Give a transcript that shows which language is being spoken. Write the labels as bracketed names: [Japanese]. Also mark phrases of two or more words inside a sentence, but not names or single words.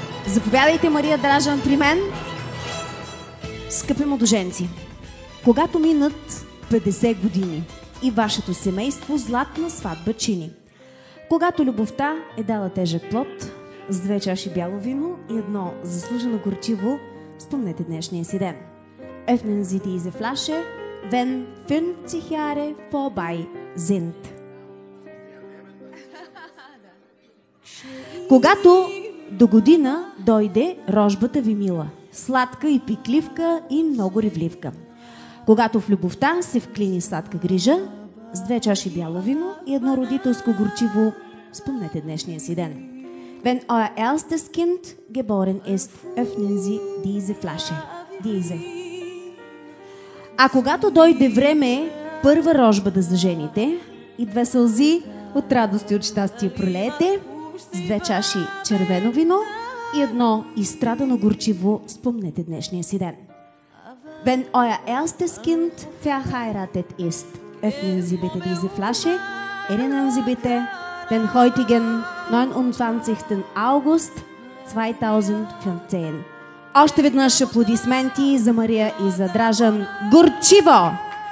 [Bulgarian] Заповядайте, Мария Дражан, при мен. Скъпи младоженци, когато минат 50 години и вашето семейство златна сватба чини, когато любовта е дала тежък плод, с 2 чаши бяло вино и едно заслужено горчиво, спомнете днешния си ден. [German] Öffnen Sie diese Flasche, wenn 50 Jahre vorbei sind. [Bulgarian] Когато до година дойде рожбата ви мила, сладка и пикливка и много ревливка. Когато в любовта се вклини сладка грижа, с 2 чаши бяло вино и едно родителско горчиво, спомнете днешния си ден. [German] Wenn euer erstes Kind geboren ist, öffnen Sie diese Flasche. Diese. [Bulgarian] А когато дойде време първа рожба да зажените и 2 сълзи от радост и от щастие пролеете, с 2 чаши червено вино и едно изстрадано горчиво, спомнете днешния си ден. [German] Wenn euer erstes Kind verheiratet ist, öffnen Sie bitte diese Flasche. Erinnern Sie bitte den heutigen 29. August 2015. [Bulgarian] Още веднъж аплодисменти за Мария и за Дражан. Горчиво!